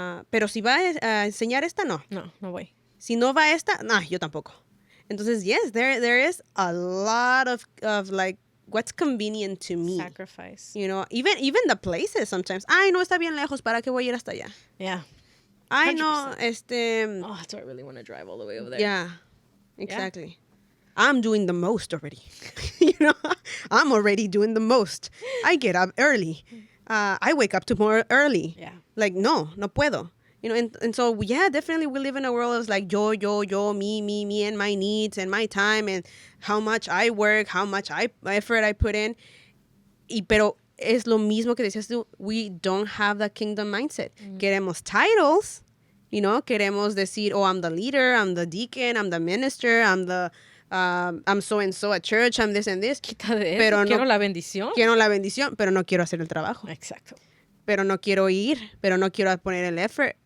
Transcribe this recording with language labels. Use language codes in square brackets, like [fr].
[es] Pero si va a enseñar esta, no. No voy. Si no va esta, no, yo tampoco. Entonces, [en] yes, there is a lot of like what's convenient to me. Sacrifice. You know, even the places sometimes. [es] Ay, no, está bien lejos, ¿para qué voy a ir hasta allá? [en] Yeah. [es] Ay, no, [en] 100%. Oh, that's why I really want to drive all the way over there. Yeah, exactly. I'm doing the most already. I'm already doing the most. I get up early. I wake up tomorrow early. Yeah. Like, [es] no puedo. [en] And so, yeah, definitely we live in a world of like yo, me, and my needs and my time and how much I work, how much effort I put in. [es] Pero es lo mismo que decías tú, [en] we don't have that kingdom mindset. [es] Queremos titles, queremos decir, [en] oh, I'm the leader, I'm the deacon, I'm the minister, I'm so-and-so at church, I'm this and this. [es] Quita de eso. Pero Quiero la bendición. Quiero la bendición, pero no quiero hacer el trabajo. Exacto. Pero no quiero ir, pero no quiero poner el effort.